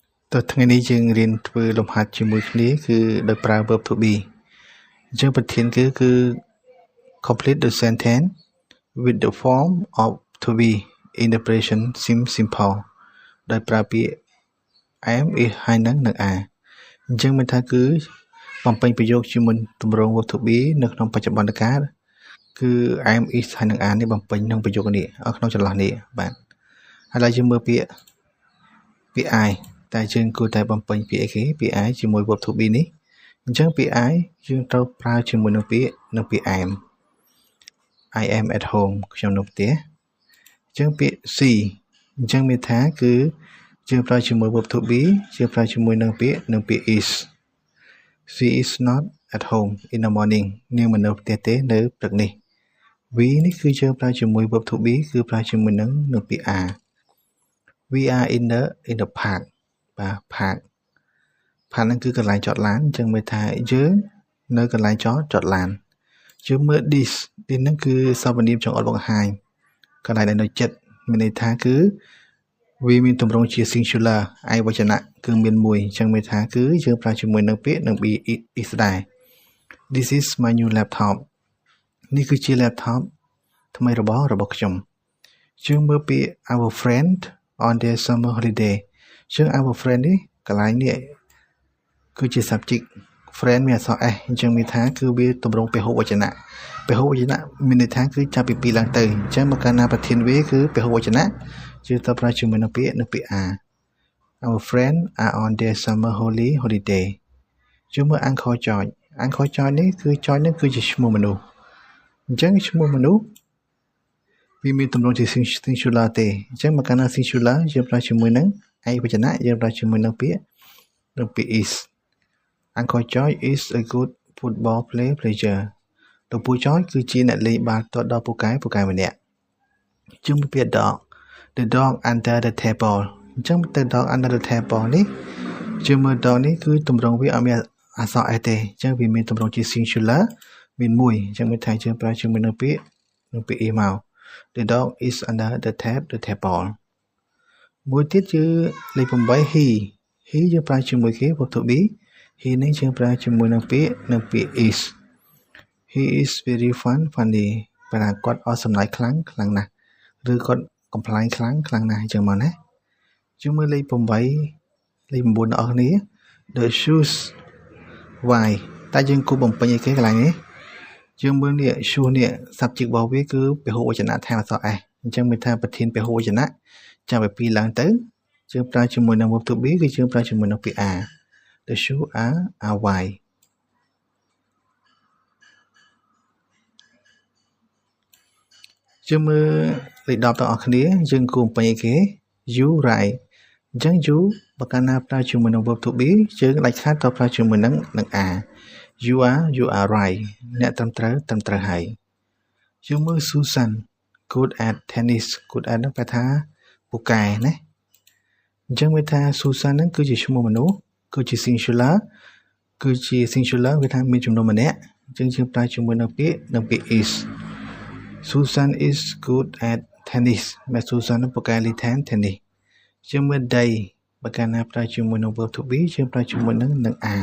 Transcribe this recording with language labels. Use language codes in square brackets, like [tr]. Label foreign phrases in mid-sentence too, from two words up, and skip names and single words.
[km] តើថ្ងៃនេះយើងរៀនធ្វើលំហាត់ជាមួយគ្នាគឺដោយប្រើ [en] verb to be [km] អញ្ចឹងប្រធានគឺ [en] complete the sentence with the form of to be in the present simple [km] ដោយប្រើពាក្យ [en] am is [km] ហើយនឹង are អញ្ចឹងមានថាគឺបំពេញប្រយោគជាមួយទម្រង់ [en] verb to be [km] នៅក្នុងបច្ចុប្បន្នកាលគឺ [en] am is [km] ហើយនឹង are នេះបំពេញក្នុងប្រយោគនេះក្នុងចន្លោះនេះបាទឥឡូវយើងមើលពាក្យ I តែយើងគួរតែបំពេញពាក្យអីគេពាក្យ I ជាមួយ [en] verb to be [km] នេះអញ្ចឹងពាក្យ I យើងត្រូវប្រើជាមួយនឹងពាក្យ am [en] I am at home [km] ខ្ញុំនៅផ្ទះអញ្ចឹងពាក្យ she អញ្ចឹងមានថាគឺយើងប្រើជាមួយ [en] verb to be [km] យើងប្រើជាមួយនឹងពាក្យ is [en] she is not at home in the morning [km] នាងមិននៅផ្ទះទេនៅព្រឹកនេះ we នេះគឺយើងប្រើជាមួយ [en] verb to be [km] គឺប្រើជាមួយនឹងពាក្យ [en] are we are in the park [km] បាទ park ហ្នឹងគឺកន្លែងចតឡានអញ្ចឹងមានថាយើងនៅកន្លែងចតឡានយើងមើល this ហ្នឹង គឺសព្វនាមចង្អុលបង្ហាញកន្លែងដែលនៅចិត្តមានន័យថាគឺវាមានទម្រង់ជា singular ឯកវចនៈគឺមានមួយអញ្ចឹងមានថាគឺយើងប្រើជាមួយនឹងពាក្យនឹង [en] be is [km] ដែរ [en] this is my new laptop [km] នេះគឺជា laptop ថ្មីរបស់ខ្ញុំយើងមើលពាក្យ [en] our friend on their summer holiday [km] យើង our friend នេះកន្លែងនេះគឺជា subject friend មានអក្សរ s អញ្ចឹងមានថាគឺវាទម្រង់ពហុវចនៈមានន័យថាគឺចាប់ពី2ឡើងទៅអញ្ចឹងមកកាលណាប្រធានវាគឺពហុវចនៈយើងត្រូវប្រើជាមួយនឹងពាក្យ are [en] our friend are on their summer holiday [km] យើងមើល Uncle George នេះគឺ George នេះគឺជាឈ្មោះមនុស្សអញ្ចឹងឈ្មោះមនុស្សវាមានទម្រង់ជា singular ទេអញ្ចឹងមកកាលណា singular យើង ប្រើជាមួយនឹងឯកវចនៈយើងប្រើជាមួយនឹងពាក្យ is [en] Uncle George is a good football player [km] លោកពូ George គឺជាអ្នកលេងបាល់ទា ត់ដ៏ពូកែម្នាក់ជាងពាក្យ dog [en] the dog under the table [km] អញ្ចឹងទៅ [en] dog under the table [km] នេះជាមើល dog នេះគឺទម្រង់វាអត់មានអក្សរ s ទេអញ្ចឹងវាមានទម្រង់ជា singular មានមួយអញ្ចឹងមានថាយើងប្រើជាមួយនឹងពាក្យ is មក [en] the dog is under the table [km] មួយទៀតគឺលេខ8 he យើងប្រើជាមួយគេ [en] verb to be he [km] នេះយើងប្រើជាមួយនឹងពាក្យ is [en] he is very funny [km] បើថាគាត់អស់សំណើចខ្លាំងណាស់ឬគាត់កំប្លែងខ្លាំងណាស់អញ្ចឹងមកណាយើងមើលលេខ8លេខ9អ្នកនរគ្នា [en] the shoes [km] why តែយើងគួរបំពេញអីគេកន្លែងនេះយើងមើលនេះ shoes នេះ subject របស់វាគឺពហុវចនៈថែមអក្សរ s អញ្ចឹងមានថាប្រធានពហុវចនៈចាប់ពី2ឡើងទៅយើងប្រើជាមួយនឹង [en] verb to be [km] គឺយើងប្រើជាមួយនឹងពាក្យ are [en] the shoes are white [km] យើងមើលលេខ10ទាំងអស់គ្នាយើងគួរបំពេញអីគេ [en] you right [km] អញ្ចឹង you បើកាលណាប្រើជាមួយនឹង [en] verb to [km] be យើងដាច់ខាតត្រូវប្រើជាមួយនឹង are [en] you are right [km] អ្នកត្រឹមត្រូវហើយយើងមើល Susan [en] good at tennis good at [km] ហ្នឹងប្រែថាពូកែណាអញ្ចឹងវាថា Susan ហ្នឹងគឺជាឈ្មោះមនុស្សគឺជា singular វាថាមានចំនួនម្នាក់អញ្ចឹងយើងប្រើជាមួយនឹងពាក្យ is [en] Susan is good at tennis [km] មែន Susan នឹងពូកែលេង tennis យើងមើល they បើកាលណាប្រើជាមួយនឹង [en] verb to be [km] យើងប្រើជាមួយនឹង are